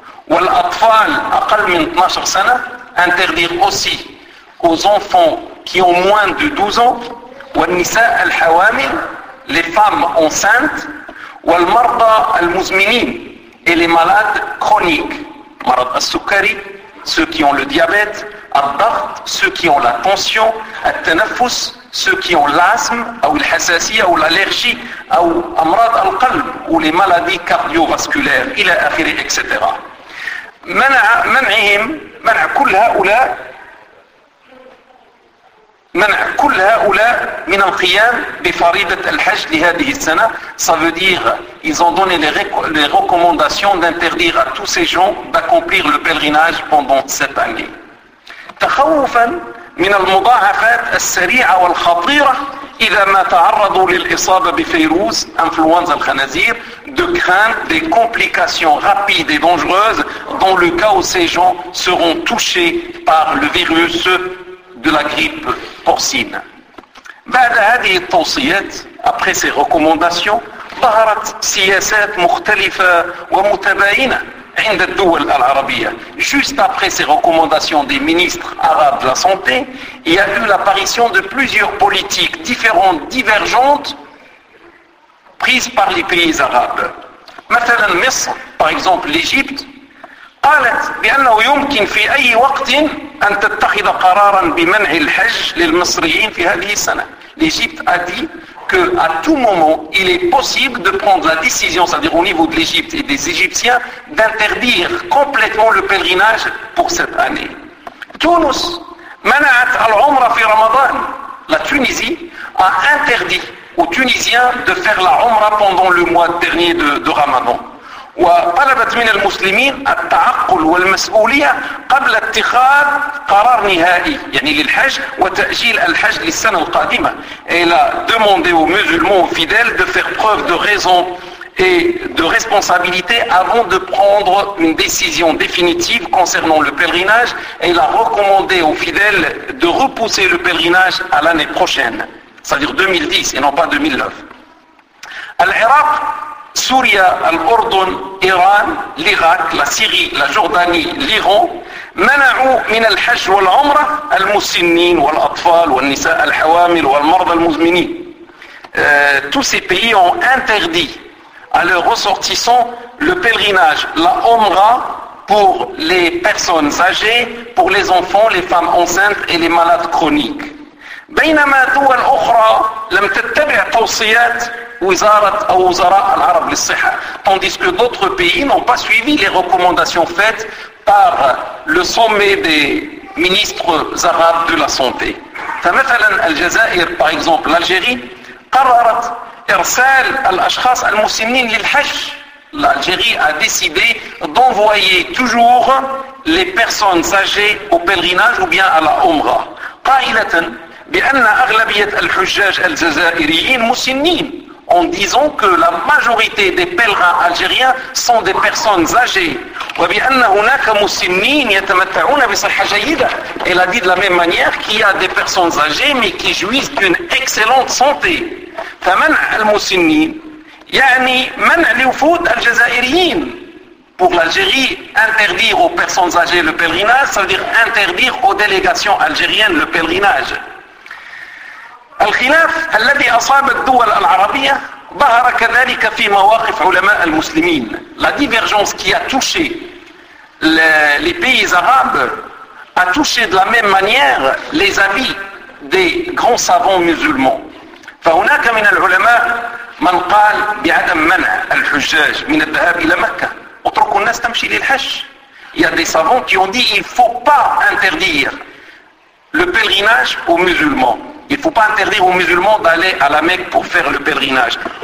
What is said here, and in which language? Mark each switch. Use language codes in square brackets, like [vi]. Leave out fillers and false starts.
[ar] والأطفال أقل من 12 سنة [fr] interdire aussi aux enfants qui ont moins de 12 ans [ar] والنساء الحوامل [fr] les femmes enceintes [ar] والمرضى المزمنين [fr] et les malades chroniques [ar] مرض السكري [fr] ceux qui ont le diabète, [ar] al-dhaht, [fr] ceux qui ont la tension, [ar] al-tanaffus, [fr] ceux qui ont l'asthme, ou [ar] al-hassasiyya, [fr] ou l'allergie, ou [ar] amrad al-qalb, [fr] ou les maladies cardiovasculaires, [ar] ila akhiri, [fr] etc. [ar] Man'ihim, man'a kull ha'oula, منع كل هؤلاء من القيام بفريضة الحج لهذه السنة. [fr] Ça veut dire, ils ont donné les recommandations d'interdire à tous ces gens d'accomplir le pèlerinage pendant cette année. [ar] تخوفا من المضاعفات السريعة والخطيرة إذا ما تعرضوا للإصابة بفيروس إنفلونزا الخنازير, [fr] de crainte des complications rapides et dangereuses dans le cas où ces gens seront touchés par le virus de la grippe porcine. [ar] بعد هذه التوصيات, [fr] après ces recommandations, [ar] ظهرت سياسات مختلفة ومتباينة عند الدول العربية. [fr] Juste après ces recommandations des ministres arabes de la santé, il y a eu l'apparition de plusieurs politiques différentes, divergentes, prises par les pays arabes. [ar] مثلا مصر, [fr] par exemple l'Égypte, [ar] قالت بأنه يمكن في أي وقت أن تتخذ قرارا بمنع الحج للمصريين في هذه السنة. [fr] L'Égypte a dit que à tout moment il est possible de prendre la décision, c'est-à-dire au niveau de l'Égypte et des Égyptiens, d'interdire complètement le pèlerinage pour cette année. [ar] Tunis منعت العمرة في رمضان. [fr] La Tunisie a interdit aux Tunisiens de faire la Umrah pendant le mois dernier de Ramadan. [ar] وطلبت من المسلمين التعقل والمسؤولية قبل اتخاذ قرار نهائي يعني للحج وتأجيل الحج للسنة القادمة. [fr] Elle a demandé aux musulmans fidèles de faire preuve de raison et de responsabilité avant de prendre une décision définitive concernant le pèlerinage. Elle a recommandé aux fidèles de repousser le pèlerinage à l'année prochaine, c'est-à-dire 2010 et non pas 2009. [ar] العراق, سوريا, الأردن, إيران, العراق, [fr] la Syrie, la Jordanie, l'Iran, [ar] منعوا من الحج والعمرة المسنين والأطفال والنساء الحوامل والمرضى المزمنين. [fr] Tous ces pays ont interdit à leurs ressortissants le pèlerinage, la Umra, pour les personnes âgées, pour les enfants, les femmes enceintes et les malades chroniques. [ar] بينما دول أخرى لم تتبع توصيات وزارة أو وزراء العرب للصحة. [fr] Tandis que d'autres pays n'ont pas suivi les recommandations faites par le sommet des ministres arabes de la santé. [ar] فمثلا الجزائر, [fr] par exemple l'Algérie, [ar] قررت إرسال الأشخاص المسنين للحج. [fr] L'Algérie a décidé d'envoyer toujours les personnes âgées au pèlerinage ou bien à la Umra. [ar] قائلة بأن أغلبية الحجاج الجزائريين مسنين, [fr] en disant que la majorité des pèlerins algériens sont des personnes âgées. [ar] وبأن هناك مسنين يتمتعون بصحة جيدة. [fr] Elle a dit de la même manière qu'il y a des personnes âgées mais qui jouissent d'une excellente santé. [ar] فمنع المسنين يعني منع لوفود الجزائريين. [fr] Pour l'Algérie, interdire aux personnes âgées le pèlerinage, ça veut dire interdire aux délégations algériennes le pèlerinage. [ar] الخلاف الذي أصاب الدول العربية ظهر كذلك في مواقف علماء المسلمين. [fr] La divergence qui a touché les pays arabes a touché de la même manière les avis des grands savants musulmans. [ar] فهناك من العلماء من قال بعدم منع الحجاج من الذهاب إلى مكة. اتركوا الناس تمشي للحج. [fr] Il y a des savants qui ont dit il faut pas interdire le pèlerinage aux musulmans. Il ne faut pas interdire aux musulmans d'aller à la Mecque pour faire le pèlerinage.